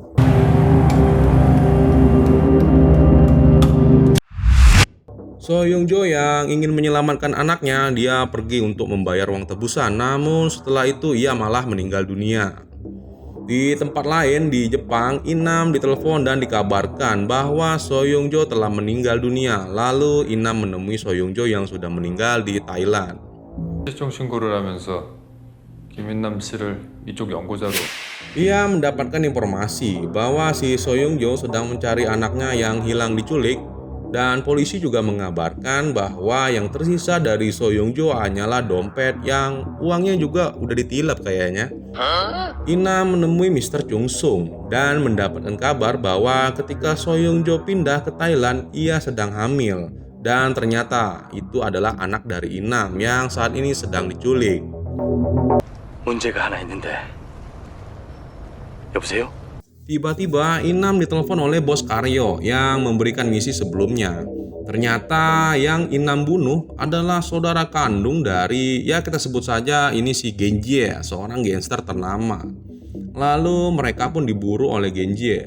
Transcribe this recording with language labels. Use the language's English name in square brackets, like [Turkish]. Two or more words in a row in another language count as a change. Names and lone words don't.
[Indonesian] So Young Jo yang ingin menyelamatkan anaknya, dia pergi untuk membayar uang tebusan. Namun setelah itu ia malah meninggal dunia. Di tempat lain di Jepang, Inam ditelepon dan dikabarkan bahwa So Young Jo telah meninggal dunia. Lalu Inam menemui So Young Jo yang sudah meninggal di Thailand. [Korean] 실종 신고를 하면서 김인남 씨를 이쪽 연고자로 [Indonesian] Ia mendapatkan informasi bahwa si So Young Jo sedang mencari anaknya yang hilang diculik. Dan polisi juga mengabarkan bahwa yang tersisa dari So Young Jo hanyalah dompet yang uangnya juga udah ditilap kayaknya. Inam menemui Mr. Chung Sung dan mendapatkan kabar bahwa ketika So Young Jo pindah ke Thailand, ia sedang hamil. Dan ternyata itu adalah anak dari Inam yang saat ini sedang diculik. [Korean] 문제가 하나 있는데. 여보세요? [Indonesian] Tiba-tiba Inam ditelepon oleh Bos Karyo yang memberikan misi sebelumnya. Ternyata yang Inam bunuh adalah saudara kandung dari, ya kita sebut saja ini si Genjie, seorang gangster ternama. Lalu mereka pun diburu oleh Genjie.